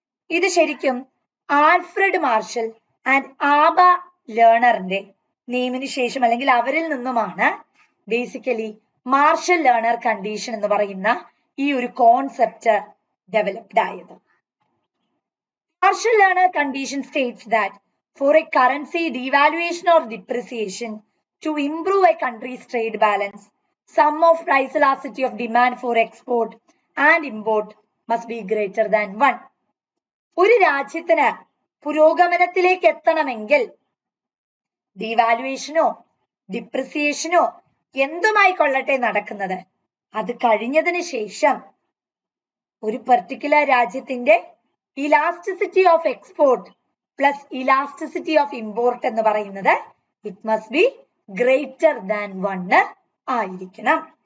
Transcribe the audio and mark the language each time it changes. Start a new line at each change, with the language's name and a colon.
Malayalam: ഇത് ശരിക്കും Alfred marshal and Aba ലേണറിന്റെ നെയിമിന് ശേഷം അല്ലെങ്കിൽ അവരിൽ നിന്നുമാണ് ബേസിക്കലി മാർഷൽ ലേണർ കണ്ടീഷൻ എന്ന് പറയുന്ന ഈ ഒരു കോൺസെപ്റ്റ് ഡെവലപ്ഡ് ആയത്. Marshal learner condition States that
English: for a currency devaluation or depreciation to improve a country's trade balance, sum of price elasticity of demand for export and import must be greater than 1.
Malayalam: ഒരു രാജ്യത്തിന് പുരോഗമനത്തിലേക്ക് എത്തണമെങ്കിൽ ഡിവാലുവേഷനോ ഡിപ്രിസിയേഷനോ എന്തുമായിക്കൊള്ളട്ടെ നടക്കുന്നത്, അത് കഴിഞ്ഞതിന് ശേഷം ഒരു particular രാജ്യത്തിന്റെ elasticity of export plus elasticity of import എന്ന് പറയുന്നത്
English: it must be greater than 1
Malayalam: ആയിരിക്കണം.